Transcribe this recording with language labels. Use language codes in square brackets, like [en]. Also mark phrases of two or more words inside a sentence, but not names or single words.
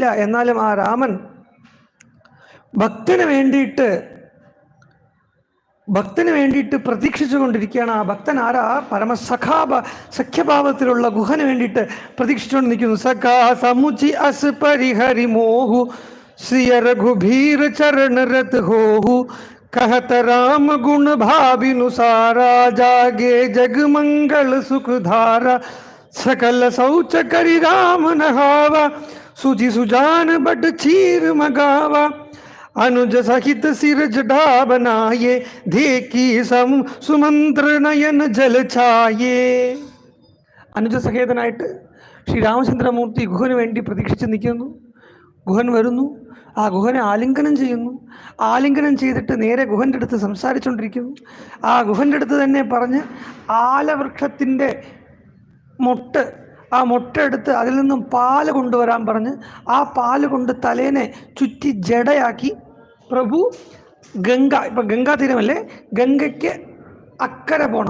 [ml] എന്നാലും ആ രാമൻ ഭക്തന് വേണ്ടിയിട്ട് പ്രതീക്ഷിച്ചു കൊണ്ടിരിക്കുകയാണ്. ആ ഭക്തൻ ആരാ? സഖ്യഭാവത്തിലുള്ള ഗുഹന് വേണ്ടിയിട്ട് പ്രതീക്ഷിച്ചുകൊണ്ട് നിൽക്കുന്നു. [awa] सखा समुचि अस परिहरि मोहु श्रीय रघुभीर चरण रत होहु कहत राम गुण भाविनुसारा जागे जग मंगल सुख धारा सकल शौच करि राम नहावा सुजि सुजान बड चीर मगावा अनुज सहित सिर जड़ा बनाये देखी सम सुमंत्र नयन जल छाये. [ml] അനുജ സഹേതനായിട്ട് ശ്രീരാമചന്ദ്രമൂർത്തി ഗുഹന് വേണ്ടി പ്രതീക്ഷിച്ച് നിൽക്കുന്നു. ഗുഹൻ വരുന്നു. ആ ഗുഹനെ ആലിംഗനം ചെയ്യുന്നു. ആലിംഗനം ചെയ്തിട്ട് നേരെ ഗുഹൻ്റെ അടുത്ത് സംസാരിച്ചുകൊണ്ടിരിക്കുന്നു. ആ ഗുഹൻ്റെ അടുത്ത് തന്നെ പറഞ്ഞ് ആലവൃക്ഷത്തിൻ്റെ മൊട്ട്, ആ മൊട്ട എടുത്ത് അതിൽ നിന്നും പാല് കൊണ്ടുവരാൻ പറഞ്ഞ് ആ പാല് കൊണ്ട് തലേനെ ചുറ്റി ജടയാക്കി പ്രഭു ഗംഗ, ഇപ്പം ഗംഗാ തീരമല്ലേ, ഗംഗയ്ക്ക് അക്കരെ പോകണം.